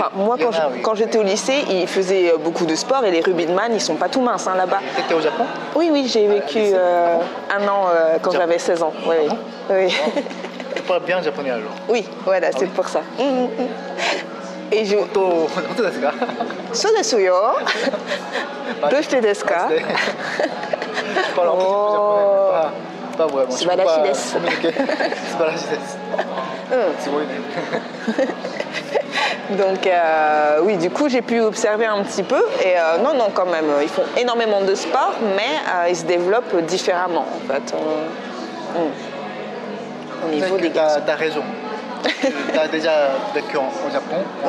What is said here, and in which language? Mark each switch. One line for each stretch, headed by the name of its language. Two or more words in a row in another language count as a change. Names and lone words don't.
French: moi Il y en a, oui. quand j'étais au lycée, ils faisaient beaucoup de sport et les rugbyman, ils sont pas tout minces hein, là-bas. T'étais au Japon? Oui, j'ai vécu lycée. un an quand Japon. j'avais 16 ans. Oui, oui. Oui. Tu parles bien japonais alors. Oui, voilà, c'est oui. pour ça. Et je...
Japanese: 本当ですか？そうですよ。どうしてですか？
French: Je parle un petit peu japonais, mais pas vraiment. Je peux
Japanese: 素晴らしいです
French: pas communiquer.
Japanese: 素晴らしいです。すごいね。
French: Donc oui, du coup j'ai pu observer un petit peu et non, quand même, ils font énormément de sport, mais ils se développent différemment en fait. Au niveau des garçons. Tu as raison. Tu as déjà vécu au Japon pendant